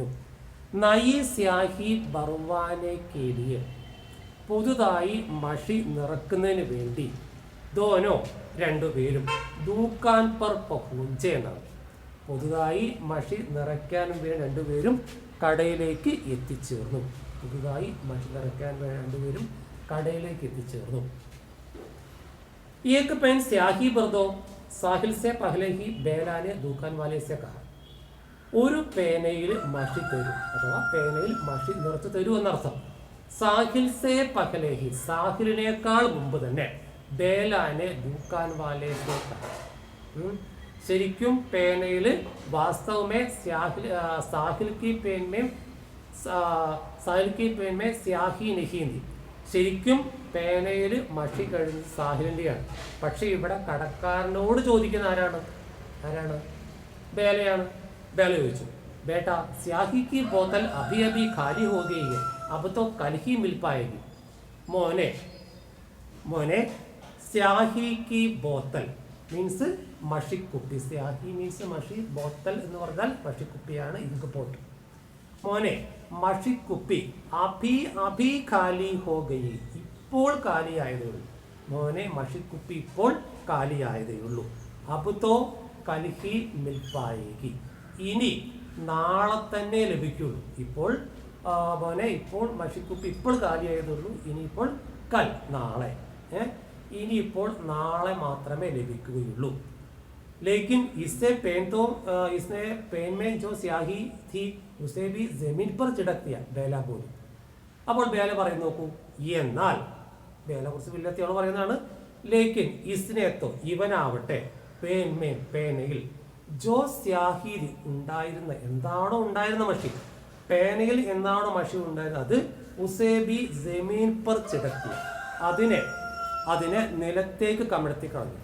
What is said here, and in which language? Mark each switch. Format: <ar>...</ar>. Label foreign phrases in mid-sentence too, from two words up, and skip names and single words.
<hi>नई स्याही भरवाने के लिए,</hi> <ml>പുതുതായി മഷി നിറക്കുന്നതിന് വേണ്ടി, ദോനോ രണ്ടുപേരും,</ml> <hi>दुकान पर पहुँचे</hi> <ml>എന്നാണ്. പുതുതായി മഷി നിറയ്ക്കാൻ വേണ്ടി രണ്ടുപേരും കടയിലേക്ക് എത്തിച്ചേർന്നു. പുതുതായി മഷി നിറയ്ക്കാൻ വേണ്ടി രണ്ടുപേരും കടയിലേക്ക് എത്തിച്ചേർന്നു.</ml> <hi>एक पेन स्याही भर दो, साहिल से पहले ही बेला ने दुकान वाले से कहा.</hi> <ml>ഒരു പേനയിൽ മഷി തരൂ, അഥവാ പേനയിൽ മഷി നിറച്ചു തരൂ എന്നർത്ഥം.</ml> <hi>साहिल से पहले ही,</hi> <ml>സാഹിലിനേക്കാൾ മുമ്പ് തന്നെ,</ml> <hi>बेला ने दुकान वाले से कहा.</hi> <ml>ശരിക്കും പേനയിൽ</ml> <hi>वास्तव में साहिल की पेन में स्याही नहीं थी.</hi> <ml>ശരിക്കും പേനയിൽ മഷി കഴിഞ്ഞ് സാഹിലിൻ്റെയാണ്. പക്ഷെ ഇവിടെ കടക്കാരനോട് ചോദിക്കുന്ന ആരാണ്? ബേലയാണ്. ബേല ചോദിച്ചു,</ml> <hi>बेटा स्याही की बोतल अभी अभी खाली हो गई है, अब तो कल ही मिल पाएगी.</hi> <ml>മോനെ</ml> <hi>स्याही की बोतल</hi> <ml>മീൻസ് മഷിക്കുപ്പി. സ്യാഹി മീൻസ് മഷി, ബോത്തൽ എന്ന് പറഞ്ഞാൽ മഷിക്കുപ്പിയാണ്,</ml> <en>ink pot.</en> <ml>മോനെ മഷിക്കുപ്പി</ml> <hi>अभी खाली हो गई,</hi> <ml>ഇപ്പോൾ കാലിയായതേ ഉള്ളൂ. മോനെ മഷിക്കുപ്പി ഇപ്പോൾ കാലിയായതേ ഉള്ളൂ.</ml> <hi>अब तो कल ही मिल पाएगी,</hi> <ml>ഇനി നാളെ തന്നെ ലഭിക്കുള്ളൂ. ഇപ്പോൾ മോനെ ഇപ്പോൾ മഷിക്കുപ്പി ഇപ്പോൾ കാലിയായതേ ഉള്ളൂ, ഇനിയിപ്പോൾ കൽ നാളെ, ഇനിയിപ്പോൾ നാളെ മാത്രമേ ലഭിക്കുകയുള്ളൂ.</ml> <hi>लेकिन इससे पेन में जो स्याही थी उसे भी जमीन पर छिड़क दिया,</hi> <ml>ബേല പോലും. അപ്പോൾ ബേല പറയുന്നു, നോക്കൂ, എന്നാൽ ബേല കുറച്ച് വില്ലത്തിയോട് പറയുന്നതാണ്.</ml> <hi>लेकिन इसने तो</hi> <ml>ഇവനാവട്ടെ, പേൻമേ പേനയിൽ,</ml> <hi>जो स्याही</hi> <ml>ഉണ്ടായിരുന്ന, എന്താണോ ഉണ്ടായിരുന്ന മഷി, പേനയിൽ എന്താണോ മഷി ഉണ്ടായിരുന്നത്, അത്</ml> <hi>उसे भी ज़मीन पर छिड़की,</hi> <ml>അതിനെ അതിനെ നിലത്തേക്ക് കമഴ്ത്തി കളഞ്ഞു.</ml>